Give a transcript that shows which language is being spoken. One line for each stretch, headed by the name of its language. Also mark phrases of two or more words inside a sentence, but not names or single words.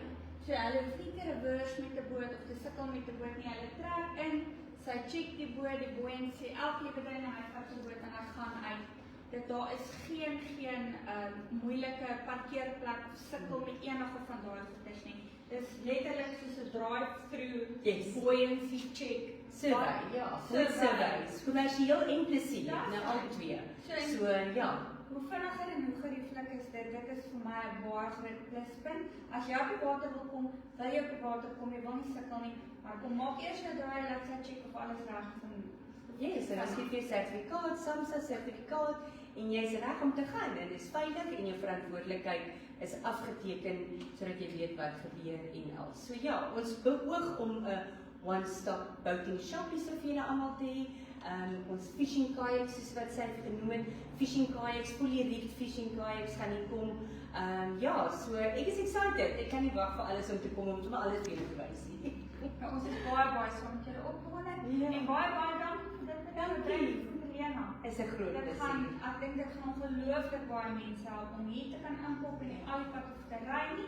Afrikaans: So hulle hoef nie te reverse met 'n boot of te sukkel met 'n boot nie. Hulle trek in, sy check die boot, die buoyancy, elke ding en hy vat die boot en hy gaan uit. Daar is geen moeilike parkeerplek of sukkel met enige van daai goeders nie. Dis letterlik soos 'n
English: drive-through buoyancy check. Survey, ja, full surveys.
Afrikaans: Kommersieel en plesier, nou al twee. So ja. Hoe vinniger en hoe gerieflik is dit? Dit is vir my 'n baie groot pluspunt. As jy op die water wil kom, wil jy op die water kom, jy wil nie sukkel nie, maar kom maak eers jou draai, laat sy check of alles reg is. Yes, en as jy vir sertifikaat, SAMHSA sertifikaat, en jy is reg om te gaan, en dit is veilig, en jou verantwoordelikheid is afgeteken, sodat jy weet wat gebeur en al. So ja, ons beoog om 'n
English: one-stop boating shop
Afrikaans: is vir julle almal te hê. Ons
English: fishing kayaks
Afrikaans: soos wat sy het genoem het,
English: fishing kayaks, fully rigged fishing kayaks
Afrikaans: gaan hier kom. Ja, so ek is excited. Ek kan nie wag vir alles om te kom om sommer alles vir julle te wys nie. Ons is baie saam met julle opgewonde en baie dank vir dit bedryf, Lena. Is 'n groot plesier. Ek dink dit gaan ongelooflik baie mense help om hier te kan inkoop en nie al die pad hoef te ry nie.